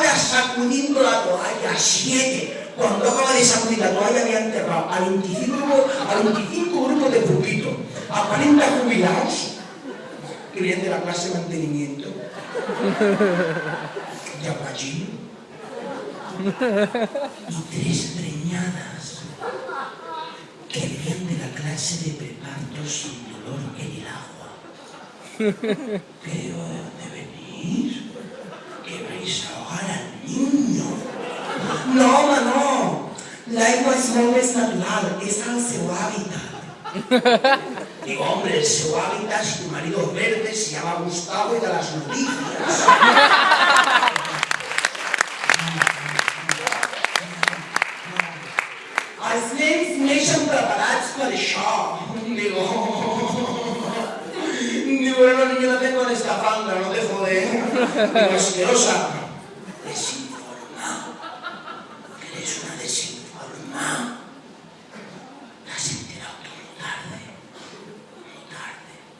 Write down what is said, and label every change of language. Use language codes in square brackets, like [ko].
[es] Sacudiendo la toalla, 7. Cuando acaba de sacudir la toalla había enterrado a 25 grupos de pupitos, a 40 jubilados que vienen de la clase de mantenimiento, y a Pachín, y 3 preñadas que vienen de la clase de preparto sin dolor en el agua. Pero ¿de dónde venís? ¿Que vais a ahogar al niño? No, home, no. [ca] L'aigua és molt més natural, és al seu hábitat. [es] Digo, hombre, [ca] el seu hábitat, [es] si tu marido es verde, se llama Gustavo y da las noticias. [ca] Els nens neixen preparats per això. [es] Digo, la niña la tengo en escafandra, no te jode. Digo, asquerosa. Desinformado. Que eres una desinformada. Te has enterado tú muy tarde. Muy tarde.